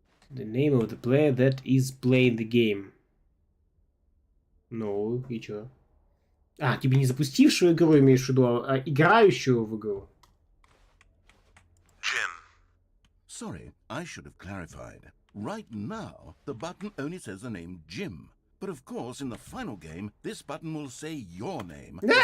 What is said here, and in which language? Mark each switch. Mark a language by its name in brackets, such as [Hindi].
[English] The name of the player that is playing the game. [Russian] Ну, и чё? А, тебе не запустившую игру имеешь в виду, а играющую в игру. [English] Jim. Sorry, I should have clarified. Right now, the button only says the name Jim. But of course, in the final game, this button will say your name.